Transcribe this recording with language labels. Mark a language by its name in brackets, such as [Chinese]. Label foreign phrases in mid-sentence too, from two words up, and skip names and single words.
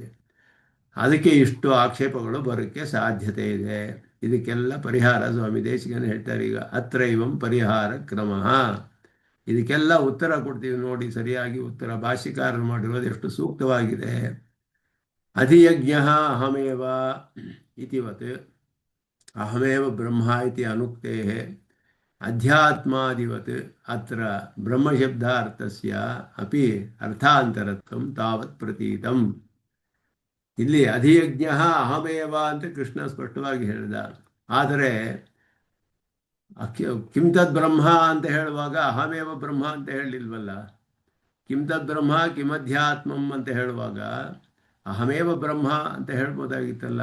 [Kannada] ಅದಕ್ಕೆ ಇಷ್ಟು ಆಕ್ಷೇಪಗಳು ಬರೋಕ್ಕೆ ಸಾಧ್ಯತೆ ಇದೆ. ಇದಕ್ಕೆಲ್ಲ ಪರಿಹಾರ ಸ್ವಾಮಿ ದೇಶಿಕನು ಹೇಳ್ತಾರೆ. ಈಗ [Sanskrit] ಅತ್ರೈವಂ ಪರಿಹಾರ ಕ್ರಮ, [Kannada] ಇದಕ್ಕೆಲ್ಲ ಉತ್ತರ ಕೊಡ್ತೀವಿ ನೋಡಿ. ಸರಿಯಾಗಿ ಉತ್ತರ ಭಾಷ್ಯಕಾರರು ಮಾಡಿರೋದು ಎಷ್ಟು ಸೂಕ್ತವಾಗಿದೆ. [Sanskrit] ಅಧಿಯಜ್ಞ ಅಹಮೇವ ಇತಿವತ್ ಅಹಮೇವ ಬ್ರಹ್ಮ ಇತಿ ಅನುಕ್ತೇ ಅಧ್ಯಾತ್ಮಾದಿವತ್ ಅತ್ರ ಬ್ರಹ್ಮಶಬ್ದಾರ್ಥಸ್ಯ ಅಪಿ ಅರ್ಥಾಂತರತ್ವಂ ತಾವತ್ ಪ್ರತೀತಂ. [Kannada] ಇಲ್ಲಿ [Sanskrit] ಅಧಿಯಜ್ಞ ಅಹಮೇವ [Kannada] ಅಂತ ಕೃಷ್ಣ ಸ್ಪಷ್ಟವಾಗಿ ಹೇಳಿದ. ಆದರೆ [Sanskrit] ಕಿಂ ತದ್ ಬ್ರಹ್ಮ [Kannada] ಅಂತ ಹೇಳುವಾಗ [Sanskrit] ಅಹಮೇವ ಬ್ರಹ್ಮ [Kannada] ಅಂತ ಹೇಳಲಿಲ್ವಲ್ಲ. [Sanskrit] ಕಿಂ ತದ್ ಬ್ರಹ್ಮ ಕಿಮಧ್ಯಾತ್ಮಂ [Kannada] ಅಂತ ಹೇಳುವಾಗ [Sanskrit] ಅಹಮೇವ ಬ್ರಹ್ಮ [Kannada] ಅಂತ ಹೇಳ್ಬೋದಾಗಿತ್ತಲ್ಲ.